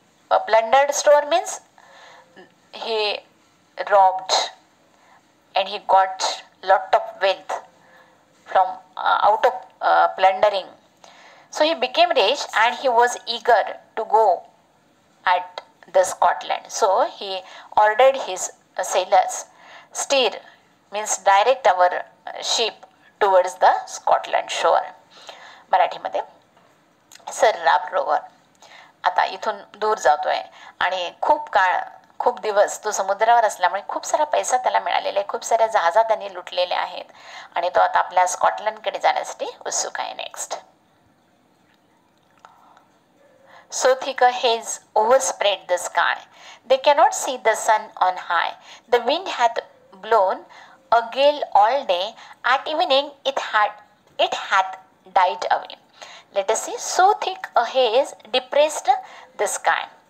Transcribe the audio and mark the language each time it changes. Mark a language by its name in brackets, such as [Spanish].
[English] A plundered store means he robbed and he got lot of wealth from out of plundering. So he became rich and he was eager to go at the Scotland. So he ordered his sailors steer means direct our ship towards the Scotland shore. [Marathi] मराठीमध्ये sir Ralph rover आता इथून दूर जातोय आणि खूप दिवस तो समुद्रावर असल्यामुळे खूप सारा पैसा त्याला मिळालेला आहे, खूप साऱ्या जहाजा त्यांनी लुटलेल्या आहेत आणि तो आता आपल्या स्कॉटलंडकडे जाण्यासाठी उत्सुक आहे. Next. [English] So thick a haze overspread the sky, they cannot see the sun on high. The wind hath blown a gale all day, at evening it hath died away. Let us see. So thick a haze depressed the sky.